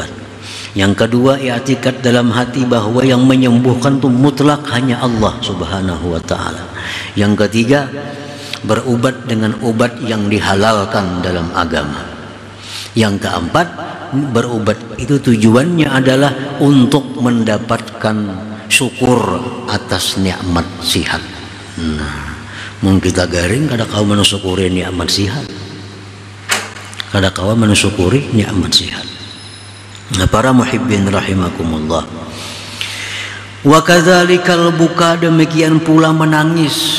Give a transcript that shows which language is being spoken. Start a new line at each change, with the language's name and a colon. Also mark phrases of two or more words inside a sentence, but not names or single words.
Banjar: Yang kedua, i'tikad dalam hati bahwa yang menyembuhkan itu mutlak hanya Allah
Arabic: سبحانه وتعالى.
Banjar: Yang ketiga, berubat dengan obat yang dihalalkan dalam agama. Yang keempat, berubat itu tujuannya adalah untuk mendapatkan syukur atas nikmat sihat. Nah, mungkin kita garing kada kau mensyukuri nikmat sihat, kada kau mensyukuri nikmat sihat. Nah, para
Arabic: محبين رحمكم الله, وكذلك البكاء,
Banjar: demikian pula menangis.